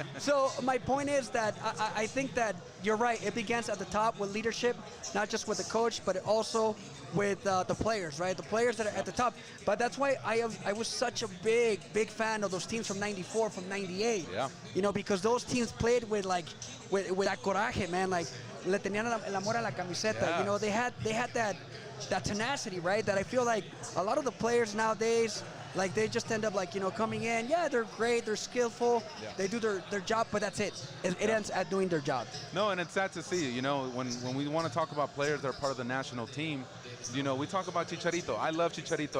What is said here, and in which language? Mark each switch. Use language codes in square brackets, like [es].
[en] So my point is that I think that you're right. It begins at the top with leadership, not just with the coach, but also with the players, right? The players that are at the top. But that's why I was such a big fan of those teams from '94, from '98. Yeah. You know, because those teams played with that coraje, man. [es] Like, le tenían el amor a la camiseta. [en] Yeah. You know, they had that tenacity, right? That I feel like a lot of the players nowadays, like, they just end up, like, you know, coming in. Yeah, they're great, they're skillful, they do their job, but that's it. It ends at doing their job. No, and it's sad to see, you know, when we want to talk about players that are part of the national team, you know, we talk about Chicharito. I love Chicharito.